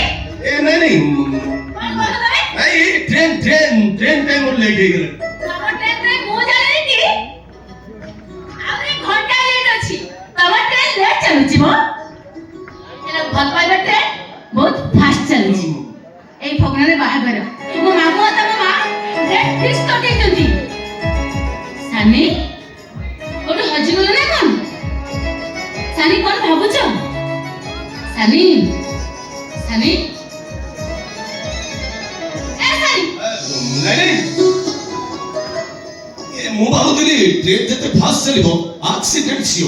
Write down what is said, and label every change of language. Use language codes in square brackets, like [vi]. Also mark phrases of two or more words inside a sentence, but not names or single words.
[or] ନାଇଁ କଣ କହିଲ ତମେ ନାଇଁ [en] train time [or] ମୋର ଲେଟ୍ ହେଇଗଲା ତମ [en] train time [or] ମୁଁ ଜାଣିନି କି ଆହୁରି ଘଣ୍ଟା ଲେଟ୍ ଅଛି ତମ [en] train late [or] ଚାଲୁଛି ମୋ ହେଲେ ଭଲ ପାଇବା ଟ୍ରେନ ବହୁତ ଫାଷ୍ଟ ଚାଲୁଛି ଏଇ ଫଗୁଣରେ ବାହାଘର ମୋ ମାମୁଁ ଆଉ ତମ ମା [en] date fix [or] କରିଦେଇଛନ୍ତି ସାନି କୋଉଠି ହଜିଗଲ ନା କଣ ସାନି କଣ ଭାବୁଛ ସାନି ସାନି ନାଇଁ ମୁଁ ଭାବୁଥିଲି ଟ୍ରେନ ଯେତେ ଫାଷ୍ଟ ଚାଲିବ [en] accident sure